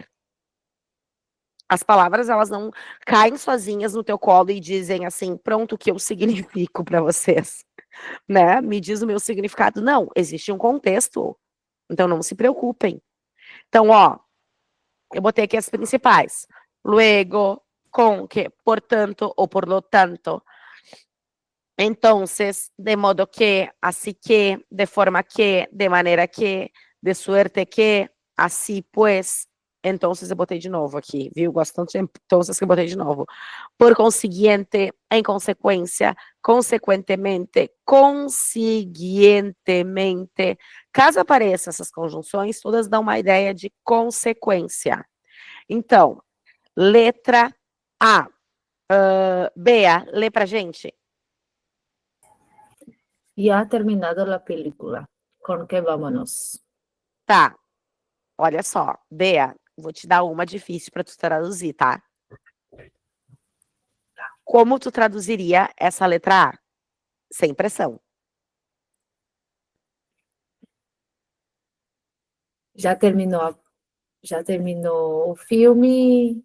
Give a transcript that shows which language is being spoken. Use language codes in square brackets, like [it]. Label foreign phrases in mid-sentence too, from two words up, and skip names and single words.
[pt] As palavras, elas não caem sozinhas no teu colo e dizem assim, pronto, o que eu significo para vocês, né? Me diz o meu significado. Não, existe um contexto. Então, não se preocupem. Então, ó, eu botei aqui as principais. [es] Luego, con que, [pt] portanto ou [es] por lo tanto. Entonces, de modo que, así que, de forma que, de maneira que, de suerte que, assim pues. [pt] Entonces eu botei de novo aqui, viu? Gosto tanto de entonces que eu botei de novo. [es] Por consiguiente, [pt] em consequência, consequentemente, [es] consiguientemente. [pt] Caso apareçam essas conjunções, todas dão uma ideia de consequência. Então, letra A. Bea, lê pra gente. [es] Ya ha terminado la película. ¿Con qué vámonos? [pt] Tá. Olha só, Bea, vou te dar uma difícil para tu traduzir, tá? Como tu traduziria essa letra A? Sem pressão. Já terminou o filme?